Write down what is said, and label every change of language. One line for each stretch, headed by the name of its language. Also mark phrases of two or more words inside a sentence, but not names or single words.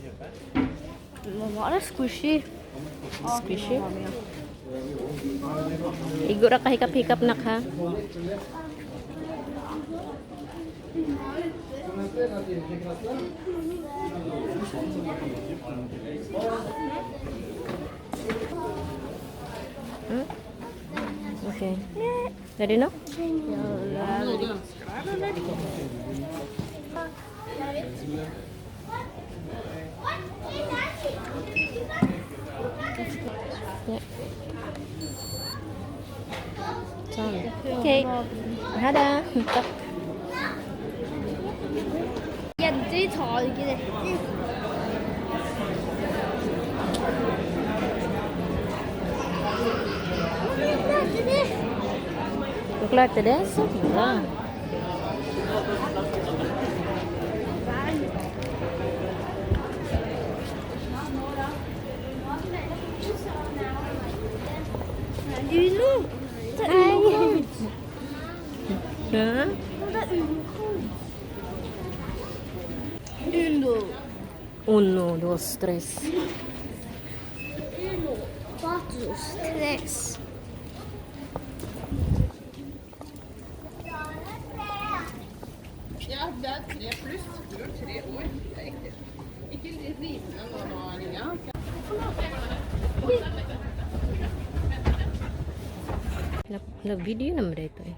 Swedish: Mamma, det är squishy. Squishy.
Cebuano: Igo ra kahikap-hikap nak ha. Hmm?
English: Okay. Ready now? Yeah. Okay. Hada.
Norwegian: Jenter tar ikke dette. Du klarte det, så bra. Uno. Det er Hei. Uno. Ja. Det er Uno. Uno.
Spanish: Uno, dos, tres. Uno. Cuatro. Tres.
Norwegian: Ja, det er 3 pluss. Du er 3 år. Det er riktig. Ikke rimelig nå, Anja.
Filipino: Nag-video naman dito eh.